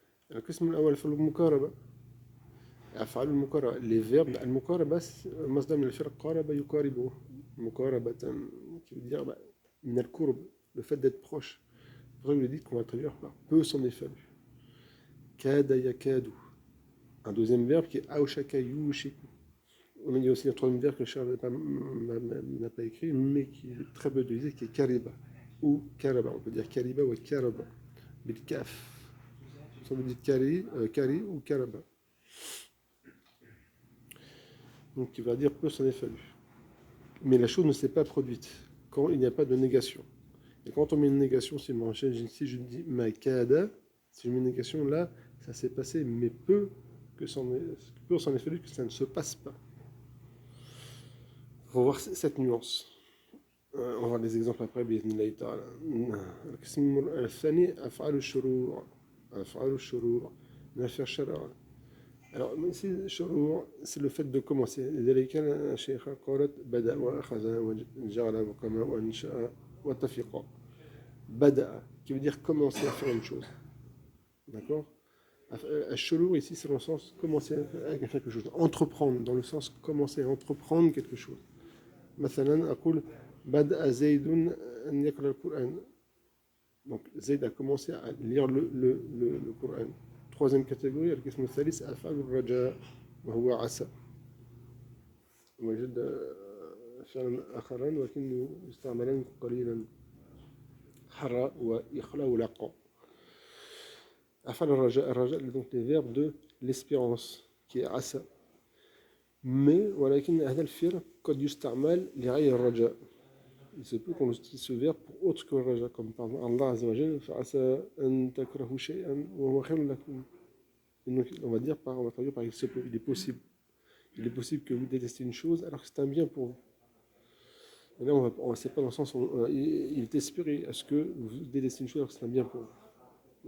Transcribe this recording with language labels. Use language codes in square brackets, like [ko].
[ar] القسم الأول أفعال المقاربة. أفعال المقاربة [fr] les verbes [ar] المقاربة مصدر من الفعل قارب يقاربه مقاربة, [fr] qui veut dire [ar] من القرب, [fr] le fait d'être proche. Après, vous le dites qu'on va traduire par peu s'en est fallu. Kada yakadu. Un deuxième verbe qui est aoushaka yushiku. On a dit aussi un troisième verbe que Charles n'a pas écrit, mais qui est très peu utilisé, qui est kariba ou karaba. On peut dire kariba ou karaba. Bil kaf. On veut dire kari ou karaba. Donc, qui va dire peu s'en est fallu. Mais la chose ne s'est pas produite quand il n'y a pas de négation. Et quand on met une négation, si je dis ma kada, si je mets une négation là, ça s'est passé, mais peu s'en est fallu que ça ne se passe pas. Il faut voir cette nuance. On va voir des exemples après. [ar] بإذن تعالى. القسم الثاني أفعال الشروع. أفعال الشروع. نفي الشرع. [fr] Alors ici, الشروع, c'est le fait de commencer. [ar] لذلك الشيخ قالت بدأ وأخذ وجعل وقام وأنشأ واتفق. [fr] Bada'a, qui veut dire commencer à faire une chose. D'accord? Al-shuru ici, c'est dans le sens commencer à faire quelque chose. Entreprendre, dans le sens commencer à entreprendre quelque chose. [ar] مثلا أقول بدأ زيد أن يقرأ القرآن. [fr] Donc Zayd a commencé à lire le Coran. troisième catégorie, [ar] القسم الثالث أفعال الرجاء وهو عسى. وجد فعلا آخران ولكن يستعملان قليلا حرى وإخلاء ولقاء. أفعال الرجاء [fr] donc les verbes de l'espérance qui est عسى. Mais [ar] ولكن هذا الفعل قد يستعمل لغير الرجاء. [fr] Il se peut qu'on utilise ce verbe pour autre que le raja, comme par exemple Allah Azza wa Jal, [ar] فَعَسَىٰ أَن تَكْرَهُوا شَيْئًا وَهُوَ خَيْرٌ لَكُمْ. [fr] Donc, on va traduire par il se peut, il est possible que vous détestiez une chose alors que c'est un bien pour vous. Et là, on c'est pas dans le sens où il est espéré à ce que vous détestiez une chose alors que c'est un bien pour vous.